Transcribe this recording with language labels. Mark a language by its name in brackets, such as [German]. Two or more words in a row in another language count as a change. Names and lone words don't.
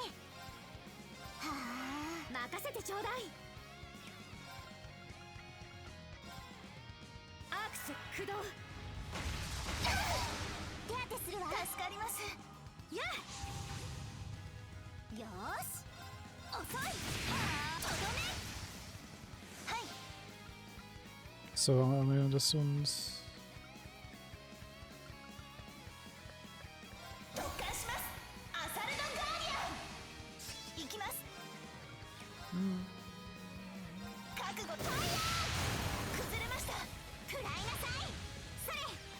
[Japanese] はあ、任せてちょうだい。駆動手当てするわ。助かります。やよーし。遅い。とどめ。はい。 [German] So, haben wir das uns. [Japanese] 特艦します。アサルドガーディアン。行きます。覚悟。ファイヤー。崩れました。食らいなさい。それ。